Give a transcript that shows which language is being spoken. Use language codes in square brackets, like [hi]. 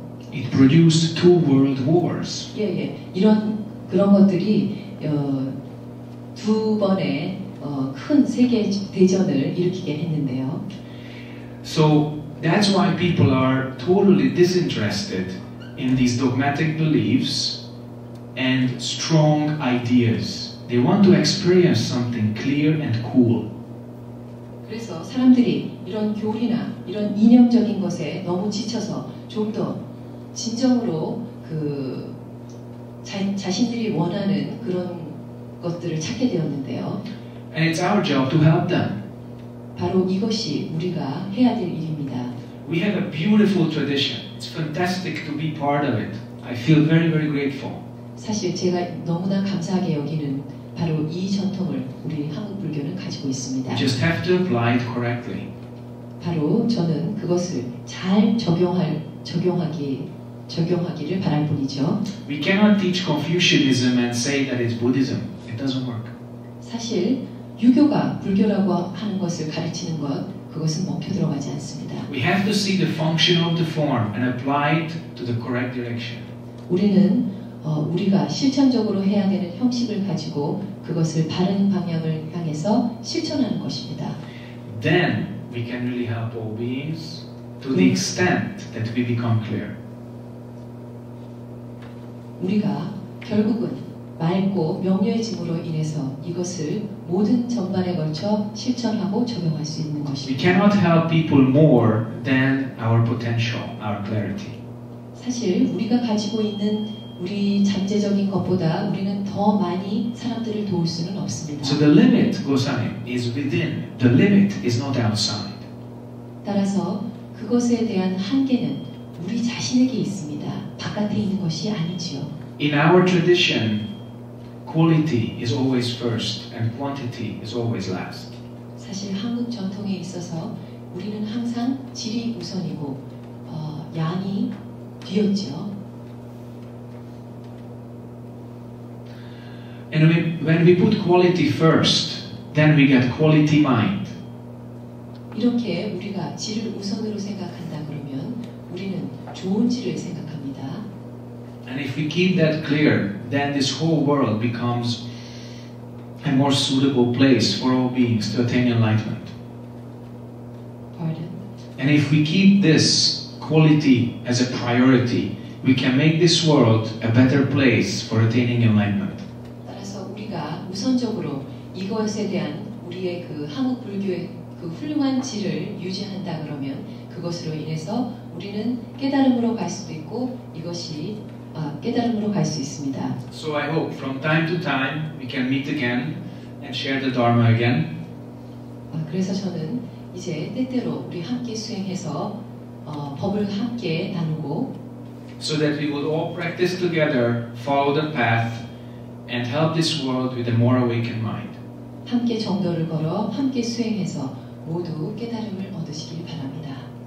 [en] It produced two world wars. [ko] 이런 그런 것들이 두 번의 큰 세계 대전을 일으키게 했는데요. [en] So that's why people are totally disinterested in these dogmatic beliefs and strong ideas. They want to experience something clear and cool. [ko] 그래서 사람들이 이런 교리나 이런 이념적인 것에 너무 지쳐서 좀 더 진정으로 그 자신들이 원하는 그런 것들을 찾게 되었는데요. [en] And it's our job to help them. [ko] 바로 이것이 우리가 해야 될 일입니다. [en] We have a beautiful tradition. It's fantastic to be part of it. I feel very, very grateful. [ko] 사실 제가 너무나 감사하게 여기는 바로 이 전통을 우리 한국 불교는 가지고 있습니다. [en] We just have to apply it correctly. [ko] 바로 저는 그것을 잘 적용하기를 바랄 뿐이죠. [en] We cannot teach Confucianism and say that it's Buddhism. It doesn't work. [ko] 사실 유교가 불교라고 하는 것을 가르치는 그것은 먹혀 들어가지 않습니다. [en] We have to see the function of the form and apply it to the correct direction. [ko] 우리는 우리가 실천적으로 해야 되는 형식을 가지고 그것을 바른 방향을 향해서 실천하는 것입니다. [en] Then we can really help all beings to the extent that we become clear. [ko] 우리가 결국은 맑고 명료해짐으로 인해서 이것을 모든 전반에 걸쳐 실천하고 적용할 수 있는 [en] We [ko] 것입니다. [en] cannot help people more than our potential, our clarity. [ko] 사실 우리가 가지고 있는 우리 잠재적인 것보다 우리는 더 많이 사람들을 도울 수는 없습니다. [en] So the limit, Gosai, is within. The limit is not outside. [ko] 따라서 그것에 대한 한계는 우리 자신에게 있습니다. 바깥에 있는 것이 아니지요. [en] In our tradition, quality is always first and quantity is always last. [ko] 사실 한국 전통에 있어서 우리는 항상 질이 우선이고 양이 뒤였죠. [en] And when we put quality first, then we get quality mind. [ko] 이렇게 우리가 질을 우선으로 생각한다 그러면 우리는 좋은 질을 생각합니다. [en] And if we keep that clear, then this whole world becomes a more suitable place for all beings to attain enlightenment. Pardon? And if we keep this quality as a priority, we can make this world a better place for attaining enlightenment. [ko] 따라서 우리가 우선적으로 이것에 대한 우리의 그 한국 불교의 그 훌륭한 질을 유지한다 그러면 그것으로 인해서 우리는 깨달음으로 갈 수도 있고 이것이 깨달음으로 갈 수 있습니다. [en] So I hope from time to time we can meet again and share the Dharma again. [ko] 그래서 저는 이제 때때로 우리 함께 수행해서 법을 함께 나누고 [en] so that we would all practice together, follow the path, and help this world with a more awakened mind. [ko] 함께 정도를 걸어 함께 수행해서 모두 깨달음을 얻으시길 바랍니다.